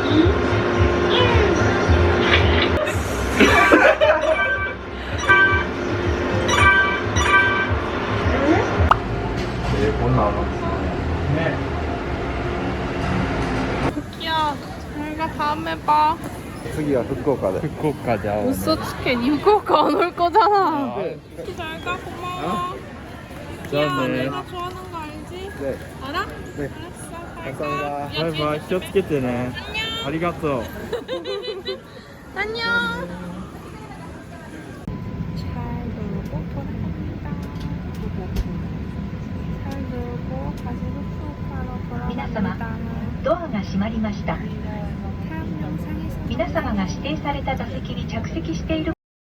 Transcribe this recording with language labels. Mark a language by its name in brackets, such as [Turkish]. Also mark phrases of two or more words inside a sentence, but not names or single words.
[Korean] 일본 나와. 네. 야, 잘가 다음에 봐. [Japanese] 次は福岡で。 후쿠오카지 아오. [Korean] 우소츠케 후쿠오카 안 올 거잖아. 네. 잘가 고마워. 자, 네. 내가 좋아하는 거 알지? 네. 알아? 네. 알았어. 감사합니다. 바이바이. [Japanese] 気をつけてね。ありがとう。 [Korean] 안녕. 잘 놀고 돌아갑니다. 잘 놀고 다시 후쿠오카로 [Japanese] 皆 [Korean] 돌아갑니다. [Japanese] 様、ドアが閉まりました。 [Korean] 다음 영상에서 [Japanese] 皆様が指定された座席に着席している